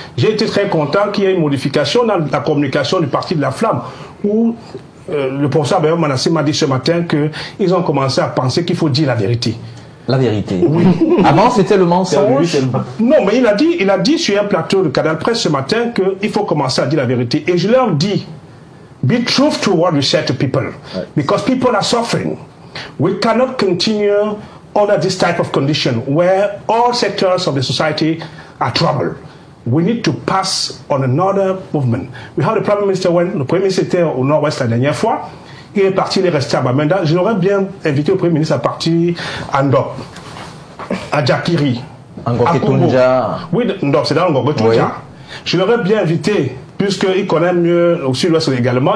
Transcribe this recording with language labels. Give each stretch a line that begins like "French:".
French: J'ai été très content qu'il y ait une modification dans la communication du parti de la Flamme, où le professeur Bayon Manassé m'a dit ce matin qu'ils ont commencé à penser qu'il faut dire la vérité. La vérité. Oui. Avant, c'était le mensonge. Non, mais il a dit sur un plateau de Canal Presse ce matin qu'il faut commencer à dire la vérité. Et je leur dis,
English: be truthful to what we say to people. Because people are suffering. We cannot continue under this type of condition where all sectors of the society are troubled. We need to pass on another movement. We have the Prime Minister when
French: le Premier ministre était au Nord-Ouest la dernière fois. Il est parti, il est resté à Bamenda. Je l'aurais bien invité le Premier ministre à partir à Ndop, à Djakiri, à Ngoketunja. Oui, Ndop, c'est dans Ngoketunja. Oui. Je l'aurais bien invité, puisqu'il connaît mieux au sud-ouest également.